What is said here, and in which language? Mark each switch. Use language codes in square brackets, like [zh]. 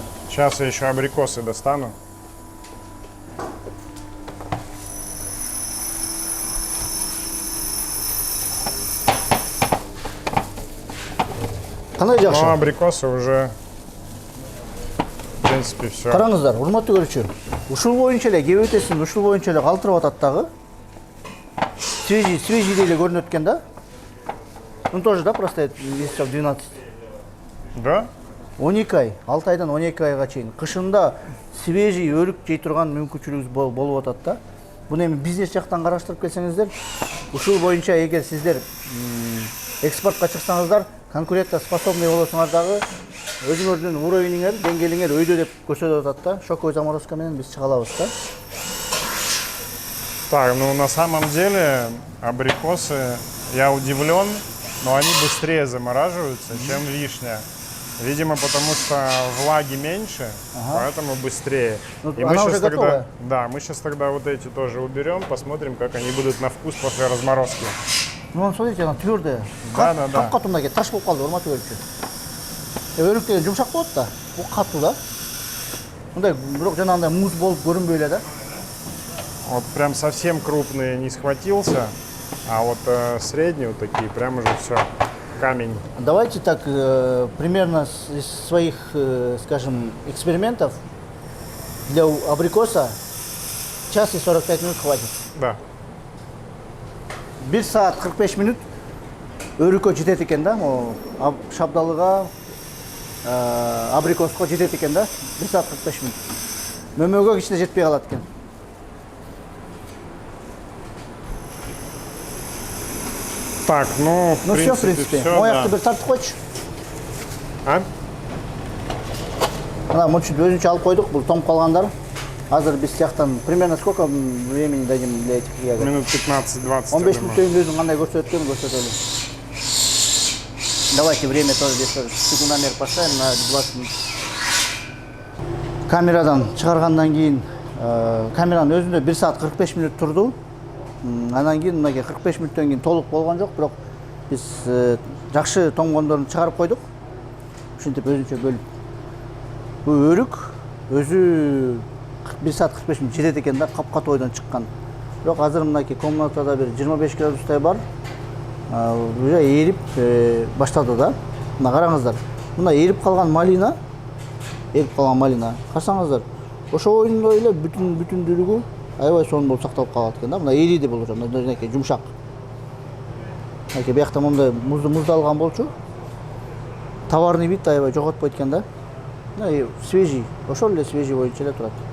[ru] Сейчас я еще абрикосы достану. [kk] Қандай жақсы? [ru] Но абрикосы уже, в принципе, все. [ky] Қараңыздар, урматтуу көрүүчүлөр. Ушул боюнча эле кеп өтесин, ушул боюнча эле калтырып атат дагы. Свежий эле көрүнөт экен да. [ru] Ну тоже, да, простоит месяцев 12. Да? [ky] 12 ай, 6 айдан 12 айга чейин. Кышында свежий өрүк жей турган мүмкүнчүлүгүңүз болуп атат да. Буну эми бизнес жактан караштырып келсеңиздер, ушул боюнча эгер сиздер экспортко чыксаңыздар, конкурентоспособный болосуңар дагы өзүңөрдүн уровениңер, деңгээлиңер өйдө деп көрсөтүп атат да. Шоковый заморозка менен биз чыга алабыз да. [ru] Так, ну на самом деле абрикосы, я удивлен, но они быстрее замораживаются, чем вишня. Видимо, потому что влаги меньше, поэтому быстрее. Ну, И она мы уже сейчас тогда, готовая. да, мы сейчас тогда вот эти тоже уберем, посмотрим, как они будут на вкус после разморозки. Ну, смотрите, она твердая. Да. [ky] Кап-катуу мындай таш болуп калды, урматтуу көрүүчү. Өрүк деген жумшак болот да. Бул катуу да. Мындай бирок жанагындай муз болуп көрүнбөй эле да. [ru] Вот прям совсем крупные не схватился, а вот средние вот такие, прям уже все, камень. Давайте так, примерно из своих, скажем, экспериментов для абрикоса час и 45 минут хватит. Да. [ky] 1 саат 45 минут өрүккө жетет экен да, могу шабдалыга, абрикоско жетет экен да, 1 саат 45 минут. Мөмөгө кичине жетпей калат экен. [ru] Так, ну, Ну все, в принципе. всё, [ky] Моякты [ru] да. [ky] бир тартып койчу. А? Мына мынча өзүнчө алып койдук, бул тоңуп калгандар. Азыр биз тияктан [ru] примерно сколько времени дадим для этих ягод? Минут 15-20. [ky] 15 минут өзүң кандай көрсөткөн көрсөтөлү. [ru] Давайте время тоже где-то секундомер поставим на 20 минут. [ky] Камерадан чыгаргандан кийин камеранын өзүндө 1 саат 45 минут турду. Андан кийин мынакей 45 мүнөттөн кийин толук болгон жок, бирок биз жакшы тоңгондорун чыгарып койдук. Ушинтип өзүнчө бөлүп. Бул өрүк өзү 1 саат 45 минут жетет экен да, кап-катуу ойдон чыккан. Бирок азыр мынакей комнатада бир 25 градустай бар. Уже эрип баштады да. Мына караңыздар. Мына эрип калган малина, карасаңыздар, ошо ойундой эле бүтүндүүлүгү аябай сонун болуп сакталып калат экен да. Мына эриди бул уже, мынакей жумшак. Мынакей биякта мондай муздалган болчу. Товарный вид аябай жоготпойт экен да. Мына свежий, ошол эле свежий боюнча эле турат.